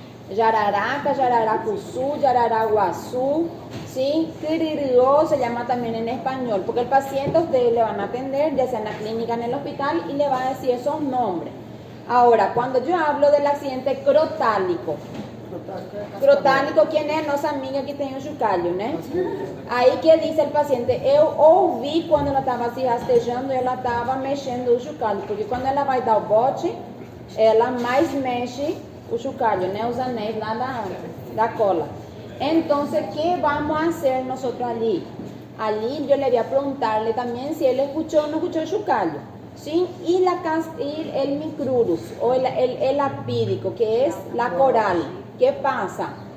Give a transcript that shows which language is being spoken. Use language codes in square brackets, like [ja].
[es] Yararaca, yararacuzú, yararaguazú, ¿sí? Quiririó se llama también en español, porque el paciente a ustedes le van a atender, ya sea en la clínica, en el hospital, y le va a decir esos nombres. Ahora, cuando yo hablo del accidente crotálico, ¿quién es? [pt] Nossa amiga que tem o chocalho, né? Aí que diz o paciente, eu ouvi quando ela estava se rastejando, ela estava mexendo o chocalho, porque quando ela vai dar o bote, ela mais mexe o chocalho, né? Os anéis lá da cola. [es] Entonces, ¿qué vamos a hacer nosotros allí? Allí yo le voy a preguntarle también si él escuchó o no escuchó el chocalho, ¿sí? Y el micrurus o el apídico, que es la coral. ¿Qué pasa?